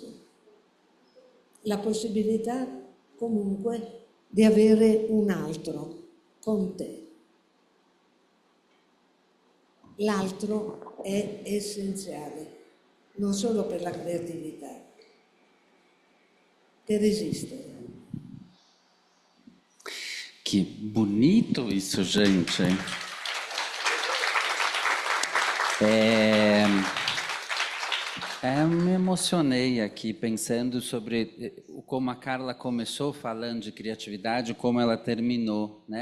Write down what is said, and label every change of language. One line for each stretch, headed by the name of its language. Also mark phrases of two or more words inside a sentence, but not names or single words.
Italian: La possibilità comunque di avere un altro con te. L'altro è essenziale, non solo per la creatività, per esistere.
Portuguese: Que bonito isso, gente. Me emocionei aqui pensando sobre como a Carla começou falando de criatividade, como ela terminou, né?